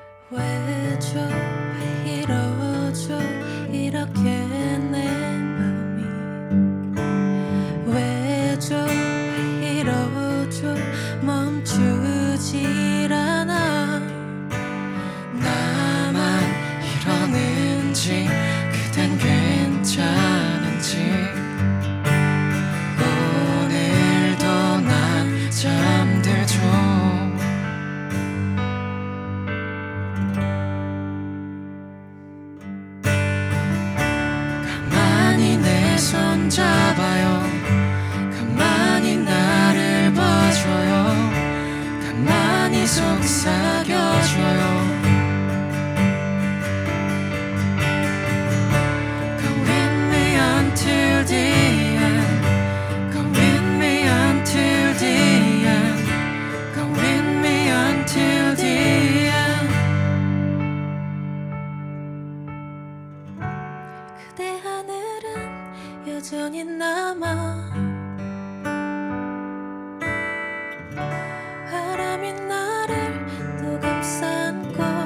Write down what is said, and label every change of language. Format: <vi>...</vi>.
<ko>왜죠 이러죠 이렇게 내 맘이 왜죠 이러죠 멈추질 않아 나만 이러는지 그댄 괜찮은지 오늘도 난 잠들죠 가만히 내 손 잡아요 가만히 나를 봐줘요 가만히 속삭여줘요</ko> <en>Come with me until the end Come with me until the end Come with me until the end</en> <ko>그대 하늘은 여전히 남아 바람이 나를 또 감싸안고</ko>